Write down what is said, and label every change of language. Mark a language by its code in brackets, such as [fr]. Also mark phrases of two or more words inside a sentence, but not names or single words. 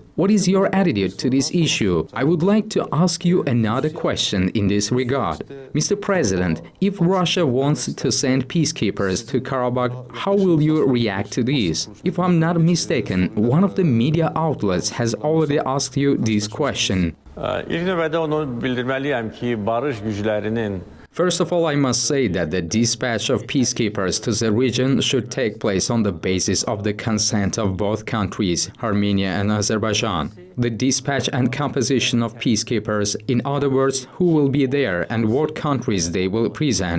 [en] What is your attitude to this issue? I would like to ask you another question in this regard. Mr. President, if Russia wants to send peacekeepers to Karabakh, how will you react to this? If I'm not mistaken, one of the media outlets has already asked you this question. [az] İlk növbədə onu bildirməliyəm ki, barış güclərinin [en] First of all, I must say that the dispatch of peacekeepers to the region should take place on the basis of the consent of both countries, Armenia and Azerbaijan. The dispatch and composition of peacekeepers, in other words, who will be there and what countries they will present.